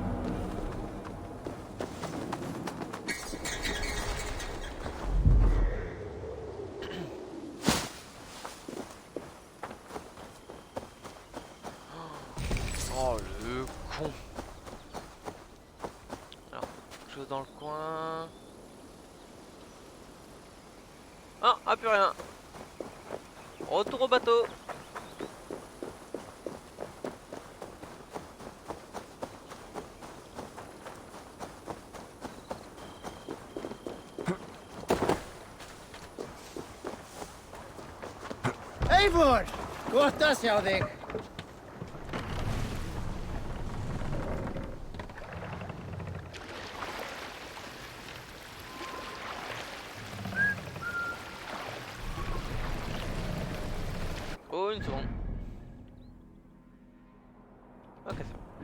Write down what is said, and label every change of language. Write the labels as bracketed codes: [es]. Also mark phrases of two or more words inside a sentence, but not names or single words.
[fr] Oh le con. Alors, quelque chose dans le coin. Ah, plus rien. Retour au bateau. [is] Eivor! Gott að sjá þig. [fr] Oh, une seconde. Ok, c'est bon.